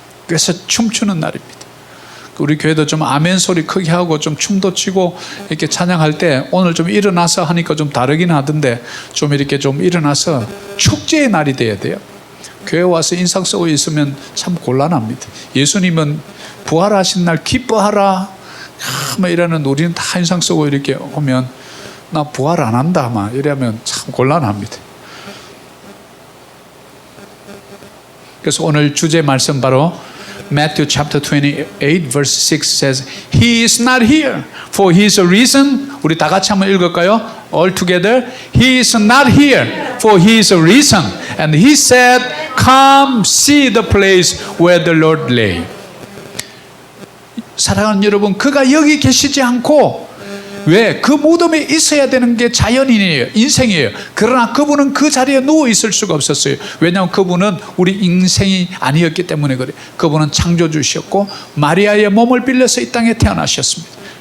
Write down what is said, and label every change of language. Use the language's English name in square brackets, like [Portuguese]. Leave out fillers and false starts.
[Korean] 그래서 춤추는 날입니다. 우리 교회도 좀 아멘 소리 크게 하고 좀 춤도 추고 이렇게 찬양할 때 오늘 좀 일어나서 하니까 좀 다르긴 하던데, 좀 이렇게 좀 일어나서 축제의 날이 돼야 돼요. 교회 와서 인상 쓰고 있으면 참 곤란합니다. 예수님은 부활하신 날 기뻐하라 막 이러는, 우리는 다 인상 쓰고 이렇게 오면 나 부활 안 한다 막 이러면 참 곤란합니다. 그래서 오늘 주제 말씀 바로 [English] Matthew chapter 28 verse 6 says, He is not here, for He is a reason. 우리 다 같이 한번 읽을까요? All together. He is not here, for He is a reason. And He said, Come see the place where the Lord lay. [Korean] 사랑하는 여러분, 그가 여기 계시지 않고, 왜? 그 무덤에 있어야 되는 게 자연인이에요. 인생이에요. 그러나 그분은 그 자리에 누워 있을 수가 없었어요. 왜냐하면 그분은 우리 인생이 아니었기 때문에 그래요. 그분은 창조주셨고 마리아의 몸을 빌려서 이 땅에 태어나셨습니다.